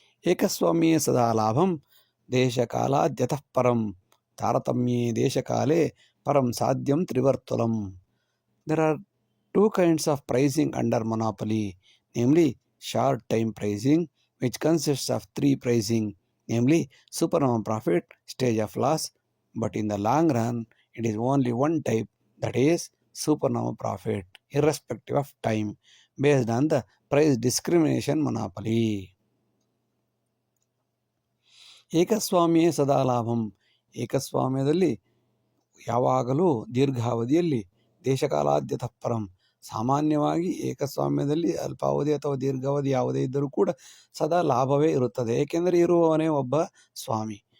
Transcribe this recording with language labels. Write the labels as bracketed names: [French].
[Sanskrit] ಏಕಸ್ವಾಮ್ಯೇ ಸದಾ ಲಾಭಂ ದೇಶಕಾಲಾದ್ಯತಃ ಪರಂ ತಾರತಮ್ಯೇ ದೇಶಕಾಲೇ ಪರಂ ಸಾಧ್ಯಂ ತ್ರಿವರ್ತುಲಂ. [English] There are 2 kinds of pricing under monopoly, namely short time pricing, which consists of 3 pricing, namely supernormal profit, stage of loss, but in the long run it is only one type, that is supernormal profit, irrespective of time, based on the price discrimination monopoly. [Sanskrit] ಏಕಸ್ವಾಮ್ಯೇ ಸದಾ ಲಾಭಂ [Kannada] ಏಕಸ್ವಾಮ್ಯದಲ್ಲಿ ಯಾವಾಗಲೂ ದೀರ್ಘಾವಧಿಯಲ್ಲಿ [Sanskrit] ದೇಶಕಾಲಾದ್ಯತಃ ಪರಂ [Kannada] ಸಾಮಾನ್ಯವಾಗಿ ಏಕಸ್ವಾಮ್ಯದಲ್ಲಿ ಅಲ್ಪಾವಧಿ ಅಥವಾ ದೀರ್ಘಾವಧಿ ಯಾವುದೇ ಇದ್ದರೂ ಕೂಡ ಸದಾ ಲಾಭವೇ ಇರುತ್ತದೆ, ಏಕೆಂದರೆ ಇರುವವನೇ ಒಬ್ಬ ಸ್ವಾಮಿ.